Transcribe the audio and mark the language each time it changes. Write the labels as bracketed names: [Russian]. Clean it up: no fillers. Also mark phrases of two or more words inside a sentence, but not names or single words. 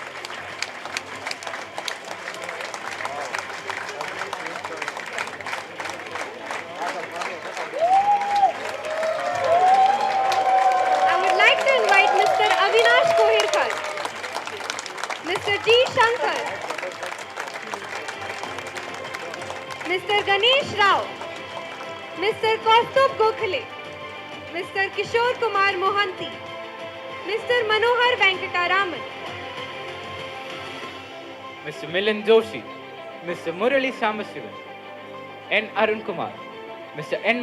[English] I would like to invite Mr. Avinash Kohirkar, Mr. G. Shankar, Mr. Ganesh Rao, Mr. Kaustubh Gokhale, Mr. Kishore Kumar Mohanty, Mr. Manohar Venkataraman, Mr. Milan Joshi, Mr. Murali Samashivan, N. Arun Kumar, Mr. N.